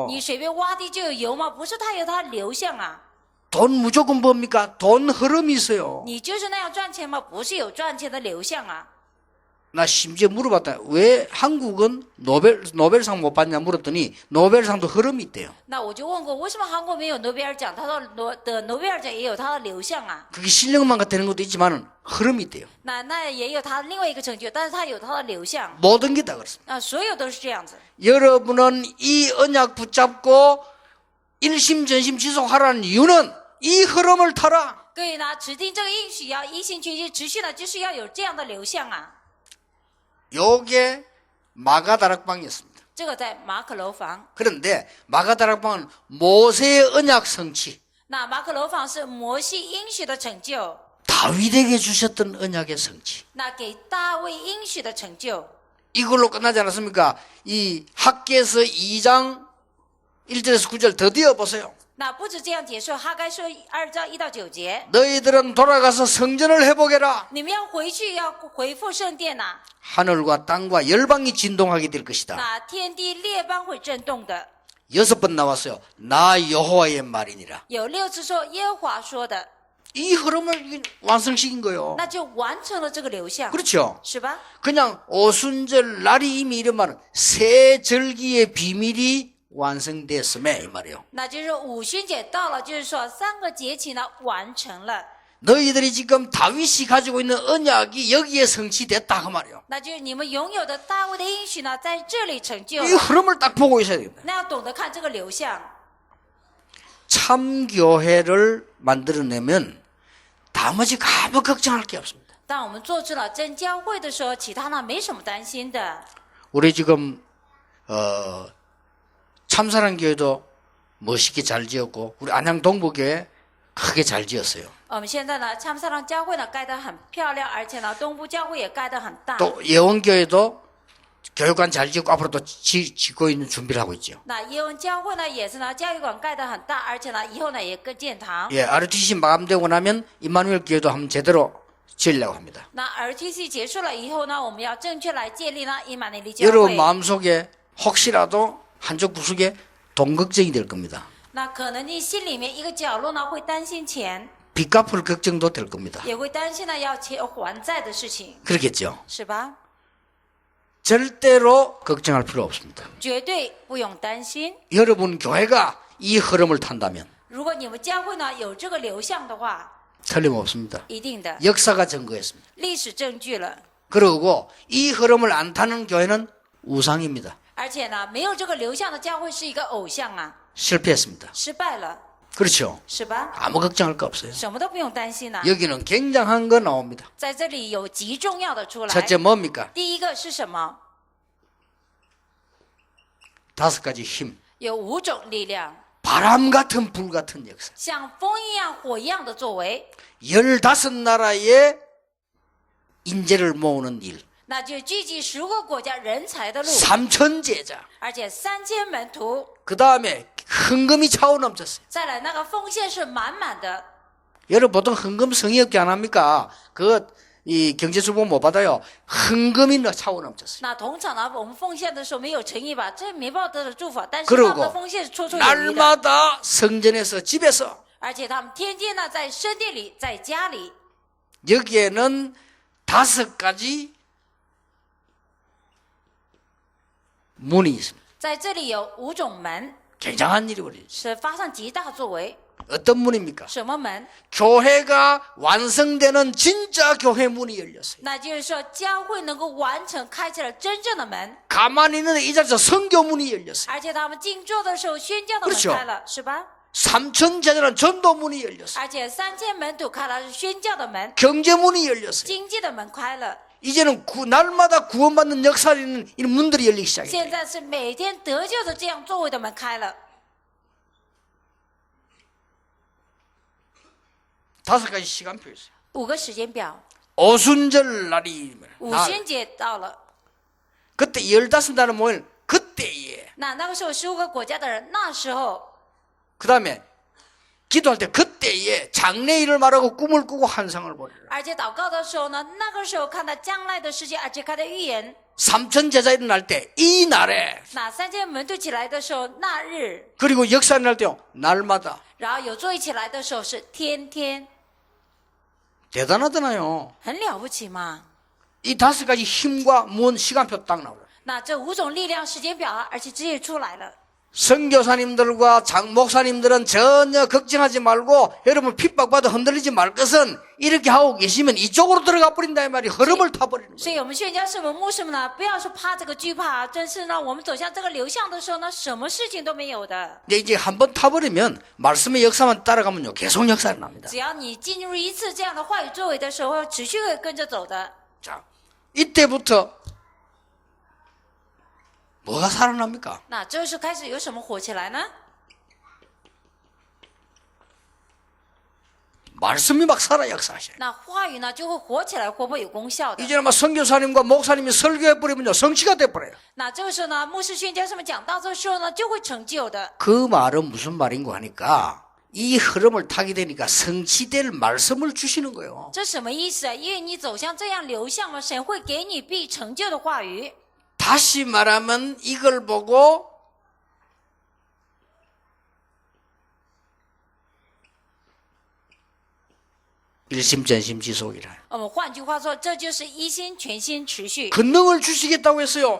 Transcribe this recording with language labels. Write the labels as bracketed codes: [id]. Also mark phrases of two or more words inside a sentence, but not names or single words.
[zh] 你随便挖地就有油吗？不是，它有它的流向啊。 [ko] 돈 무조건 법니까? 돈 흐름이 있어요. [zh] 你就是那样赚钱吗？不是，有赚钱的流向啊。 [ko] 나 심지어 물어봤다. 왜 한국은 노벨상 못 받냐 물었더니 노벨상도 흐름이 있대요. [zh] 那我就问过，为什么韩国没有诺贝尔奖？他说诺贝尔奖也有它的流向啊。 [ko] 그게 실력만 되는 것도 있지만 흐름이 있대요. [zh] 那也有它另外一个成就，但是它有它的流向。 [ko] 모든 게 다 그렇습니다. [zh] 所有都是这样子。 [ko] 여러분은 이 언약 붙잡고 일심 전심 지속하라는 이유는 이 흐름을 타라. [zh] 各位呢，指定这个应许要一心全心持续呢，就是要有这样的流向啊。 [ko] 요게 마가다락방이었습니다. [zh] 这个在马可楼房， [ko] 그런데 마가다락방은 모세의 언약 성취, [zh] 那马可楼房是摩西应许的成就， [ko] 다윗에게 주셨던 언약의 성취. [zh] 那给大卫应许的成就。 [ko] 이걸로 끝나지 않았습니까? 이 학개서 2장 1절에서 9절 드디어 보세요. [zh] 那不止这样结束，哈该说2章1到9节， [ko] 너희들은 돌아가서 성전을 회복해라. [zh] 你们要回去，要回复圣殿呐、 [ko] 하늘과 땅과 열방이 진동하게 될 것이다. [zh] 那天地列邦会震动的。 [ko] 6번 나왔어요. 나 여호와의 말이니라. [zh] 有6次说耶和华说的， [ko] 이 흐름을 완성시킨 거예요. [zh] 那就完成了这个流向， [ko] 그렇죠? [zh] 是吧？ [ko] 그냥 오순절 날이 이미 이런 말은 새 절기의 비밀이 완성됐음에 이 말이에요. [zh] 那就是五旬节到了，就是说3个节期呢完成了， [ko] 너희들이 지금 다윗이 가지고 있는 언약이 여기에 성취됐다 그 말이에요. [zh] 那就是你们拥有的大卫的应许呢，在这里成就 [ko] 이 [zh] 了。 [ko] 흐름을 딱 보고 있어야 됩니다. [zh] 那要懂得看这个流向。 [ko] 참교회를 만들어내면 나머지 아무 걱정할 게 없습니다. [zh] 当我们做出了真教会的时候，其他呢没什么担心的。 [ko] 우리 지금 참사랑교회도 멋있게 잘 지었고 우리 안양 동부교회 크게 잘 지었어요. [zh] 我们现在呢，참사랑教会呢盖得很漂亮，而且呢，东部教会也盖得很大。 [ko] 또 예원교회도 교육관 잘 지었고 앞으로 또 짓고 있는 준비를 하고 있죠. [zh] 那耶文教会呢，也是呢，教育馆盖得很大，而且呢，以后呢也更建堂。 [ko] 예, RTC 마감되고 나면 임마누엘 교회도 한번 제대로 지으려고 합니다. [zh] 那 RTC 结束了以后呢，我们要正确来建立呢以马内利教 [ko] 여러분 [zh] 会。 [ko] 마음속에 혹시라도 한쪽 구석에 돈 걱정이 될 겁니다. [zh] 那可能你心里面一个角落呢会担心钱， [ko] 빚 갚을 걱정도 될 겁니다. [zh] 也会担心呢要钱还债的事情， [ko] 그렇겠죠? [zh] 是吧？ [ko] 절대로 걱정할 필요 없습니다. [zh] 绝对不用担心。 [ko] 여러분 교회가 이 흐름을 탄다면 [zh] 如果你们教会呢有这个流向的话， [ko] 틀림없습니다. [zh] 一定的 [ko] 역사가 증거했습니다. [zh] 历史证据了。 [ko] 그리고 이 흐름을 안 타는 교회는 우상입니다. [zh] 而且呢，没有这个流向的教会是一个偶像啊， [ko] 실패했습니다. [zh] 失败了， [ko] 그렇죠? [zh] 是吧？ [ko] 아무 걱정할 거 없어요. [zh] 什么都不用担心呐、 [ko] 여기는 굉장한 거 나옵니다. [zh] 在这里有极重要的出来。 [ko] 첫째 뭡니까? [zh] 第一个是什么？ [ko] 5가지 힘. [zh] 有5种力量， [ko] 바람 같은 불 같은 역사. [zh] 像风一样、火一样的作为， [ko] 15나라의 인재를 모으는 일. [zh] 那就聚集10个国家人才的路， [ko] 3천 제자. [zh] 而且3000门徒， [ko] 그 다음에 헌금이 차오 넘쳤어요. [zh] 再来那个奉献是满满的。 [ko] 여러분 보통 헌금 성의 없게 안 합니까? 이 경제수보 못 받아요. 헌금이 차오 넘쳤어요. [zh] 那通常呢，我们奉献的时候没有诚意吧，这没报得的祝福，但是 [ko] 그리고 [zh] 他们的奉献是绰绰有余的， [ko] 날마다 성전에서 집에서 [zh] 而且他们天天呢在圣殿里，在家里。 [ko] 여기에는 5가지 문이 있습니다. [zh] 在这里有5种门， [ko] 굉장한 일이 벌어지죠. [zh] 是发生极大作为。 [ko] 어떤 문입니까? [zh] 什么门？ [ko] 교회가 완성되는 진짜 교회 문이 열렸어요. [zh] 那就是说，教会能够完成，开启了真正的门， [ko] 가만히 있는 이 자리에서 선교 문이 열렸어요. [zh] 而且他们静坐的时候，宣教的门 [ko] 그렇죠 [zh] 开了，是吧？ [ko] 3천 제자는 전도 문이 열렸어요. [zh] 而且3000门徒开了宣教的门， [ko] 경제 문이 열렸어요. [zh] 经济的门开了。 [ko] 이제는 날마다 구원받는 역사를 있는 이런 문들이 열리기 시작해요. [zh] 现在是每天得救的这样作为的门开了。 [ko] 5가지 시간표 있어요. [zh] 5 个时间表， [ko] 오순절 날이 [zh] 五旬节到了， [ko] 그때 15나라 모일 그때에 [zh] 那个时候15个国家的人，那时候， [ko] 그 다음에 기도할 때 그때에 장래일을 말하고 꿈을 꾸고 환상을 보리라. [zh] 而且祷告的时候呢，那个时候看到将来的世界，而且看到预言。 [ko] 3천 제자 일어날 때 이 날에 [zh] 那3000门徒起来的时候，那日， [ko] 그리고 역사 일어날 때요 날마다 [zh] 然后有座位起来的时候是天天， [ko] 대단하잖아요. [zh] 很了不起嘛。 [ko] 이 5가지 힘과 무언 시간표 딱 나오죠. [zh] 那这5种力量时间表而且直接出来了。 [ko] 선교사님들과 목사님들은 전혀 걱정하지 말고 여러분 핍박받아 흔들리지 말 것은 이렇게 하고 계시면 이쪽으로 들어가 버린다 이 말이 흐름을 타버리는 [zh] 所 [ko] 거예요. [zh] 以我们宣教士们、牧师们呢，不要说怕这个惧怕，真是呢，我们走向这个流向的时候呢，什么事情都没有的。 [ko] 근데 이제 한번 타버리면 말씀의 역사만 따라가면요 계속 역사를 납니다. [zh] 只要你进入一次这样的话语作为的时候，持续会跟着走的。 [ko] 자, 이때부터 뭐가 살아납니까? [zh] 那这时候开始有什么火起来呢？ [ko] 말씀이 막 살아 역사하셔요. [zh] 那话语呢就会火起来，活泼有功效的。 [ko] 이제는 막 선교사님과 목사님이 설교해버리면요 성취가 돼버려요. [zh] 那这个时候呢，牧师宣教士们讲到这个时候呢，就会成就的。 [ko] 그 말은 무슨 말인고 하니까 이 흐름을 타게 되니까 성취될 말씀을 주시는 거예요. [zh] 这什么意思啊？因为你走向这样流向了，神会给你必成就的话语。 [ko] 다시 말하면 이걸 보고 일심전심지속이라. [zh] 我们换句话说，这就是一心全心持续。 [ko] 권능을 주시겠다고 했어요.